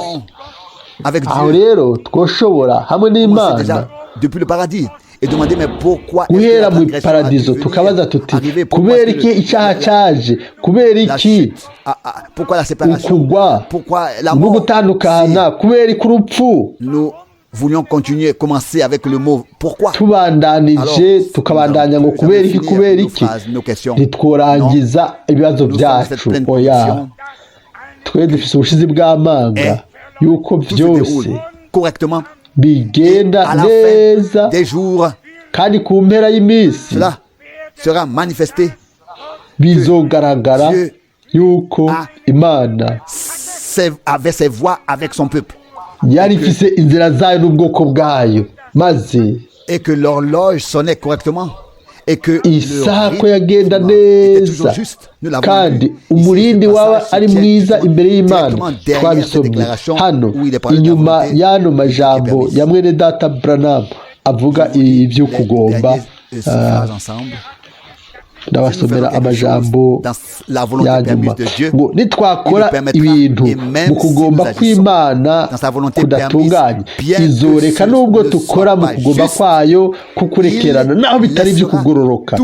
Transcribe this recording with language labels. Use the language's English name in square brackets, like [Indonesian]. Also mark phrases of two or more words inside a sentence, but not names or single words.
[Rundi] Aho rero twoshobora hamwe n'Imana guhera mu paradizo tukabaza tuti kubera iki icyaha cyaje, kubera iki ukugwa no gutandukana, kubera iki urupfu. [French] Voulions continuer, commencer avec le mot pourquoi. [Rundi] Tubandanije tukabandanya ngo kubera iki ntitworangiza ibibazo byacu. Oya, twe dufise ubushizi bw'amanga yuko byose bigenda neza kandi ku mpera y'iminsi [French] sera manifesté [Rundi] bizogaragara yuko Imana [French] avait ses voies avec son peuple. [Rundi] Yari ifise inzira zayo n'ubwoko bwayo maze [French] et que l'horloge sonnait correctement [Rundi] isaha ko yagenda neza kandi umurindi waba ari mwiza imbere y'Imana. Twabisomye hano inyuma y'ano majambo ya mwene data Branham avuga ibyo kugomba. Ndabasomera amajambo ya nyuma ngo nitwakora ibintu mu kugomba kw'Imana kudatunganye, izoreka nubwo tukora mu kugomba kwayo kukurekerana naho bitari byo kugororoka.